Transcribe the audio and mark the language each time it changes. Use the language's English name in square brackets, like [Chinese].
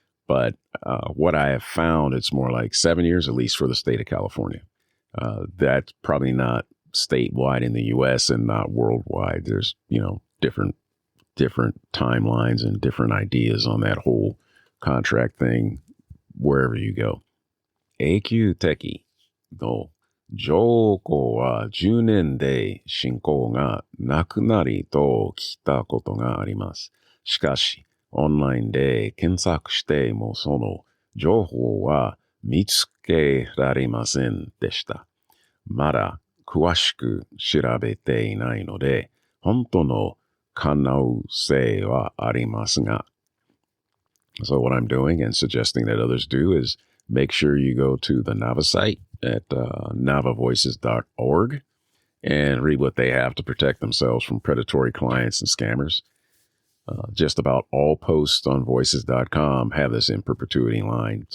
[English] But what I have found, it's more like 7 years, at least for the state of California. That's probably not statewide in the U.S. and not worldwide. There's, different timelines and different ideas on that whole contract thing wherever you go. [Japanese] 永久的の条項は10年で進行がなくなりと聞いたことがあります。しかし、オンラインで検索してもその情報は見つけられませんでした。まだ詳しく調べていないので、本当の可能性はありますが。 [English] So what I'm doing and suggesting that others do is make sure you go to the NAVA site at navavoices.org and read what they have to protect themselves from predatory clients and scammers. Just about all posts on voices.com have this in perpetuity line.